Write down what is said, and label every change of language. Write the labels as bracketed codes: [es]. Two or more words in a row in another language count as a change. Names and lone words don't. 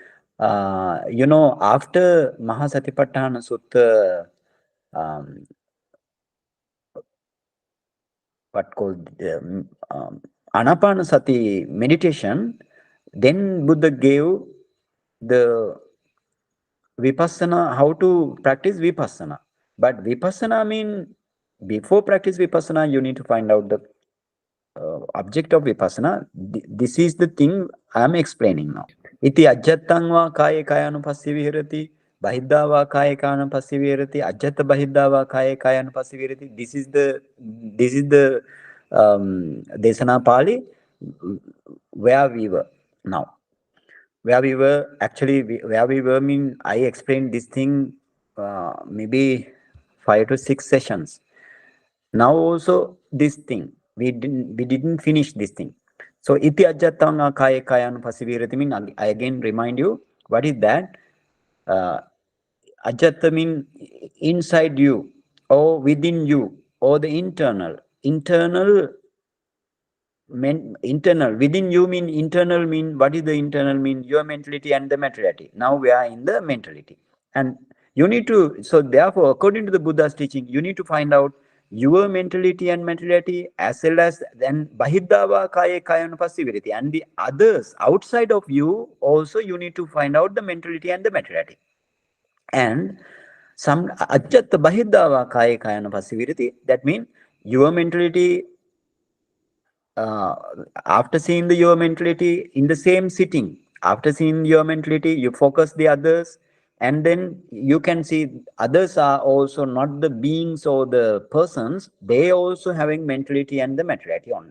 [en] After Mahāsatipațțhāna Sutta, what called Anapanasati meditation, then Buddha gave the Vipassana, how to practice Vipassana. But Vipassana means, before practice Vipassana, you need to find out the object of Vipassana. This is the thing I am explaining now. [pi] Iti ajjattang va kaya kayanupassī vihirati, bahiddha va kaya kayanupassī vihirati, ajjatta bahiddha va kaya kayanupassī vihirati. [en] This is the Desana Pali where we were now. Where we were mean, I explained this thing maybe 5 to 6 sessions. Now also this thing, we didn't finish this thing. So [pi] iti ajjattanga kaya kayanupassī vihirati [en] mean, I again remind you, what is that? Ajjatta mean inside you, or within you, or the internal within you mean internal mean, what is the internal mean? Your mentality and the materiality. Now we are in the mentality, and you need to, so therefore according to the Buddha's teaching, you need to find out your mentality and materiality, as well as then [pi] bahiddhava kaya kayanupassī vihirati, [en] and the others outside of you also you need to find out the mentality and the materiality. And some [pi] ajjatta bahiddhava kaya kayanupassī vihirati, [en] that means your mentality, after seeing your mentality in the same sitting, after seeing your mentality, you focus the others, and then you can see others are also not the beings or the persons, they also having mentality and the materiality only.